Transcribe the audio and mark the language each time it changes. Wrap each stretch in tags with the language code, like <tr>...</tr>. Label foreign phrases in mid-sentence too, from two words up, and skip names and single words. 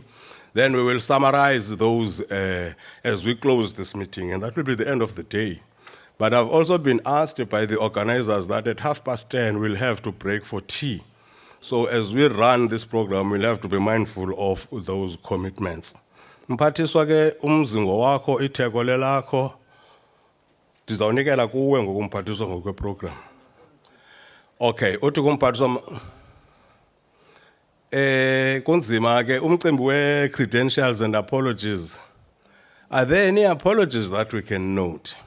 <en>Then we will summarize those as we close this meeting, and that will be the end of the day. But I've also been asked by the organizers that at 10:30 we'll have to break for tea. So as we run this program, we'll have to be mindful of those commitments.</en> <xh>Mphathiswa ke umzingo wakho itheko lelakho ndizawunikela kuwe ngokumphathiswa ngokweprogram. Okay, uthi kumphathiswa kunzima ke umcimbi we-</xh> <en>credentials and apologies. Are there any apologies that we can note?</en>